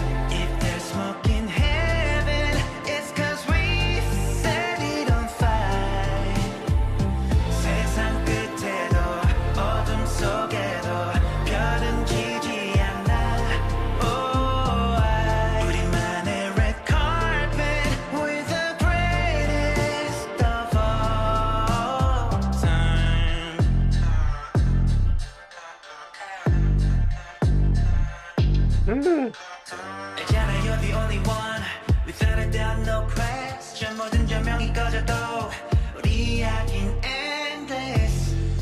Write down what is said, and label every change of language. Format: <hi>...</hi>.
<en>If there's smoke in heaven, it's 'cause we set it on fire.</en> <ko>세상 끝에도 어둠 속에도 별은 지지 않아.</ko> <en>Oh,</en> <ko>우리만의</ko> <en>red carpet with the greatest of all time.</en> <ko>알잖아,</ko> <en>you're the only one. Without a doubt, no question.</en> <ko>모든 조명이 꺼져도 우리 이야기는 endless.</ko>